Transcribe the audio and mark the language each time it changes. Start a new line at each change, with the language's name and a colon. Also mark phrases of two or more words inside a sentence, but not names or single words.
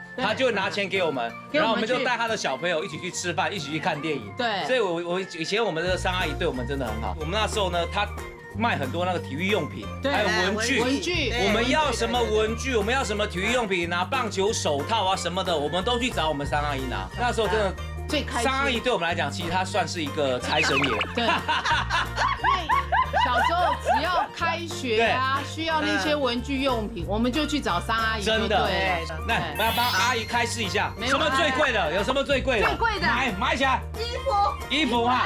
Chinese: 他就會拿錢給我們，然後我們就帶他的小朋友一起去吃飯，一起去看電影。對，所以我以前我們的商阿姨對我們真的很好。我們那時候呢，她賣很多那個體育用品，還有文具。我們要什麼文具，我們要什麼體育用品，拿棒球手套啊什麼的，我們都去找我們商阿姨拿。那時候真的最開心。商阿姨對我們來講，其實她算是一個財神爺。對。小時候只要開學啊，需要那些文具用品，我們就去找商阿姨。真的，來，我們要幫阿姨開示一下，什麼最貴的？有什麼最貴的？最貴的，買起來。衣服哈。